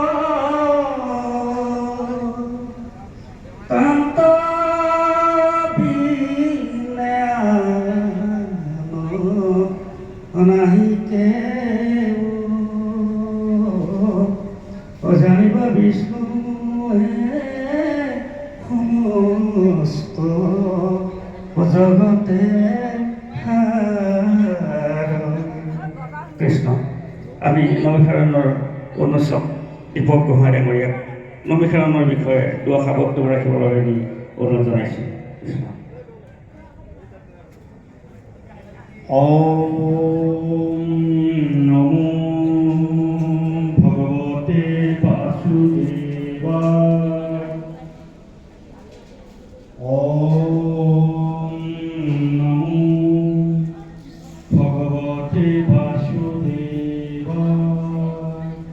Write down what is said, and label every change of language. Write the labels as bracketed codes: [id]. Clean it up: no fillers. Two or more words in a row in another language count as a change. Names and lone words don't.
[as] কান্ত বিনে অনাহিকে অজানিব বিষ্ণুৱে সমস্ত জগতে কৃষ্ণ। আমি নৈভিসাৰণ্যৰ অনুষ্ঠক দীপক গোহাঁই ডাঙৰীয়াক নৈভিসাৰণ্যৰ বিষয়ে দুআষাৰ বক্তব্য ৰাখিবৰ বাবে আমি অনুৰোধ জনাইছোঁ। [sa] কৃষ্ণ। ॐ नमो भगवते वासुदेवाय। ॐ नमो भगवते वासुदेवाय।